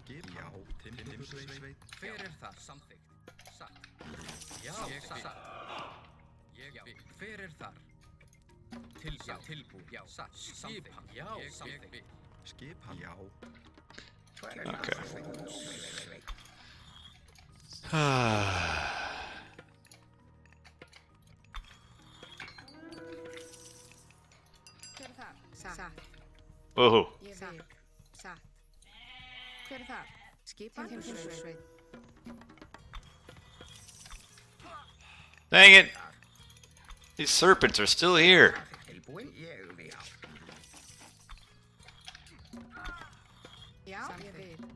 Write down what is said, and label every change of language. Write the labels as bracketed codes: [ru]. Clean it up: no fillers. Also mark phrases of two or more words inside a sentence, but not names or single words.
[en] Okay. Whoa. [is] Satt. Hver það? Skipan. [en] Dang it! These serpents are still here. [is] Já, ég vil.